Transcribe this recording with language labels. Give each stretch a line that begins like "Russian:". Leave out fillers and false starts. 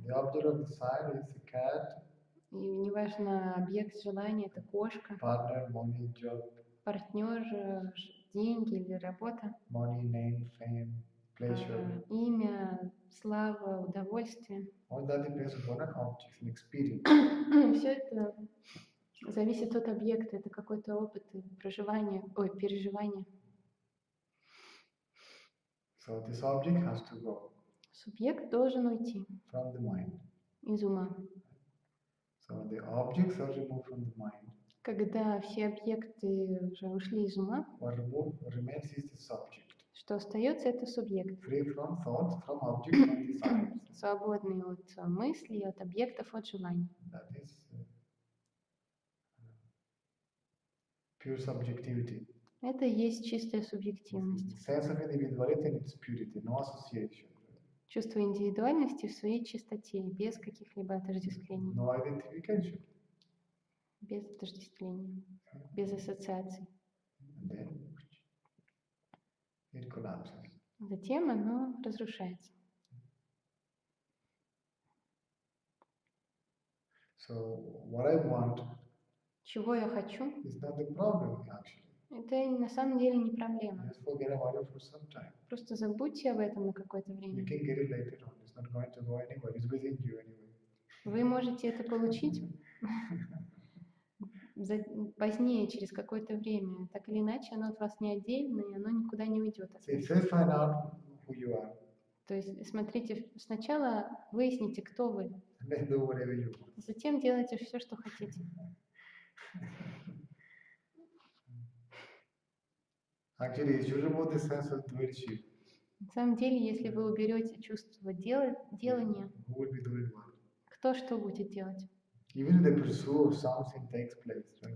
English: The object of desire is a cat,
Russian: И неважно, объект желания это кошка,
English: partner, money, job,
Russian: партнер, деньги или работа,
English: money, name, fame, pleasure.
Russian: имя, слава, удовольствие.
English: All that depends upon an object, an experience.
Russian: Все это зависит от объекта, это какой-то опыт переживание.
English: So this object has to go
Russian: Субъект должен уйти
English: from the mind.
Russian: из ума.
English: So the objects are removed from the mind.
Russian: Когда все объекты уже ушли из ума,
English: what remains is the subject,
Russian: что остается, это субъект,
English: free from thoughts, from objects and desires.
Russian: свободный от мыслей, от объектов, от желаний.
English: That is pure subjectivity.
Russian: Это и есть чистая субъективность.
English: Sense of individuality in its purity, no association.
Russian: Чувство индивидуальности в своей чистоте, без каких-либо отождествлений.
English: No identification.
Russian: Без отождествлений, без ассоциаций.
English: And then it collapses.
Russian: Затем оно разрушается.
English: So what I want
Russian: Чего я хочу,
English: is not the problem actually.
Russian: это на самом деле не проблема.
English: Just forget about it for some time.
Russian: Просто забудьте об этом на какое-то
English: You
Russian: время.
English: can get it later on. It's not going to go anywhere. It's within you anyway.
Russian: Вы можете это получить позднее, через какое-то время. Так или иначе, оно от вас не отдельно, и оно никуда не уйдет.
English: See, first find out who you are,
Russian: То есть, смотрите, сначала выясните, кто вы,
English: and then do whatever you want.
Russian: затем делайте все, что хотите.
English: Actually, if you remove the sense of doership,
Russian: На самом деле, если вы уберете чувство делания,
English: who will be doing what?
Russian: кто что будет делать?
English: Even if the pursuit of something takes place, right?